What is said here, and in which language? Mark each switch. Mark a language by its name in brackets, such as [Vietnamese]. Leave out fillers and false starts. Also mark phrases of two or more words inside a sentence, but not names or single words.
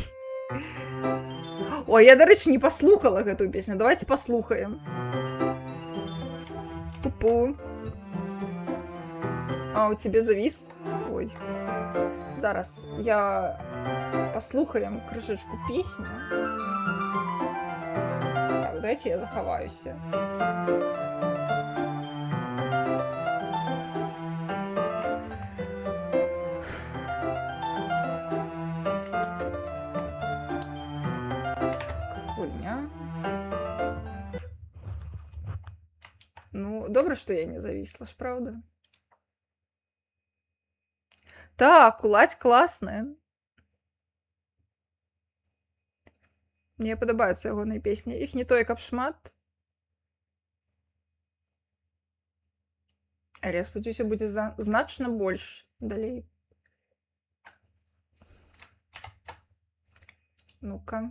[Belarusian] Ой, я, дарэчы, не паслухала гэтую песню. Давайте паслухаем. Пу-пу. [Ukrainian] А, у тебе завис? Ой. [Belarusian] Зараз я паслухаем крышачку песню. Так, давайте я захаваюся. [Russian] Хуйня. Ну, добре, что я не зависла, ж правда? [Belarusian] Так, кулась класная. Мне падабаюцца ягоныя песні. Іх не тое, каб шмат. Але я спадзяюся, будзе значна больш далей. Ну-ка.